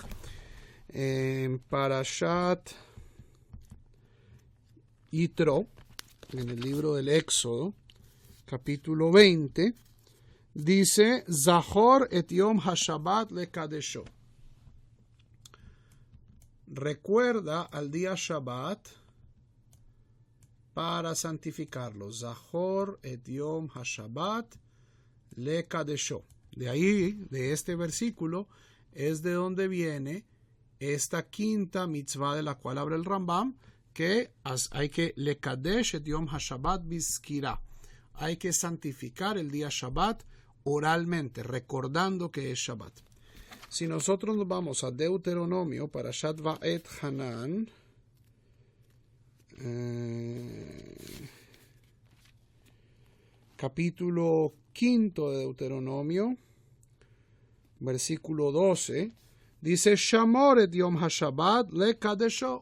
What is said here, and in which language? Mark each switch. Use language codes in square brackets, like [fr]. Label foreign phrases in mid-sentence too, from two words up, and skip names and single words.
[es] En Parashat Yitro, en el libro del Éxodo, capítulo 20, dice, [he] זכור את יום השבת לקדשו. [es] Recuerda al día Shabbat para santificarlo. [he] זכור את יום השבת לקדשו. [es] De ahí, de este versículo, es de donde viene esta quinta mitzvah de la cual habla el Rambam, que hay que [he] לקדש את יום השבת בזכירה. [es] Hay que santificar el día Shabbat oralmente, recordando que es Shabbat. Si nosotros nos vamos a Deuteronomio, Parashat Vaet-Hanan, capítulo 5 de Deuteronomio, versículo 12, dice, [he] שמור את יום השבת לקדשו.